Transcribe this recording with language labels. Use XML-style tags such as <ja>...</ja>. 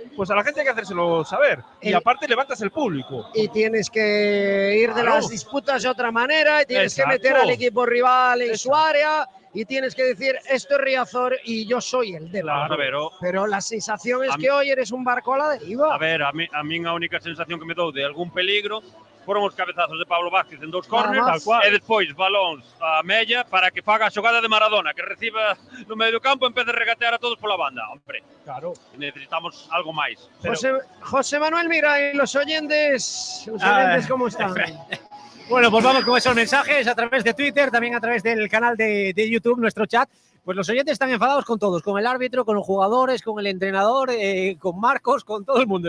<es>Pues a la gente hay que hacérselo saber. Y aparte levantas el público. Y tienes que ir de las disputas de otra manera, y tienes que meter al equipo rival en su área, y tienes que decir esto es Riazor y yo soy el Depor. Claro. A ver, pero la sensación es que hoy eres un barco a la deriva.</es> <gl>A ver, a min a única sensación que me dou de algún peligro foron os cabezazos de Pablo Vázquez en 2 córneres e despois balóns a Mella para que faga a xogada de Maradona, que reciba no medio do campo e empece a regatear a todos pola banda.</gl> <es>Hombre, claro,</es> <gl>necesitamos algo máis.</gl> <es>Pero... José Manuel, mira, ¿y los oyentes cómo están? Bueno, pues vamos con esos mensajes a través de Twitter, también a través del canal de YouTube, nuestro chat. Pues los oyentes están enfadados con todos, con el árbitro, con los jugadores, con el entrenador, con Marcos, con todo el mundo.</es>